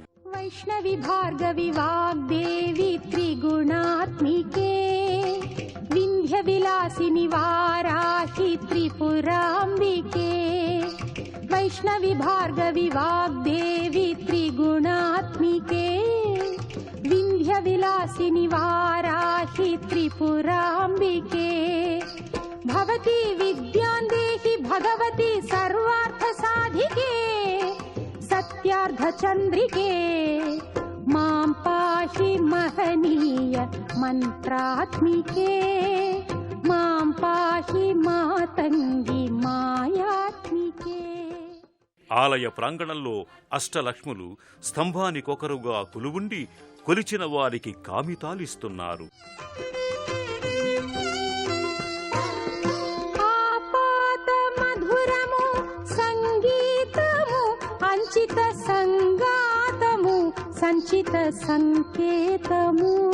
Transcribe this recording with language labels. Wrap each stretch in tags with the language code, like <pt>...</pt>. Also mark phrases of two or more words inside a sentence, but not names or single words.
<sa>వైష్ణవి భార్గవి వాగ్దేవి త్రిగుణాత్మికే వింధ్య విలాసిని వారాహి త్రిపురాంబికే వైష్ణవి భార్గవి వాగ్దేవి త్రిగుణాత్మికే विन्ध्यविलासिनि वाराहि त्रिपुराम्बिके भवती विद्यां देहि भगवती सर्वार्थसाधिके सत्यार्धचन्द्रिके मां पाहि महनीय मन्त्रात्मिके मां पाहि मातङ्गी मायात्मिके।</sa> <te>ఆలయ ప్రాంగణంలో అష్టలక్ష్ములు స్తంభానికొకరుగా కొలువుండి కొలిచిన వారికి కామితాలిస్తున్నారు. ఆపాత మధురము సంగీతము అంచిత సంగాతము సంచిత సంకేతము</te>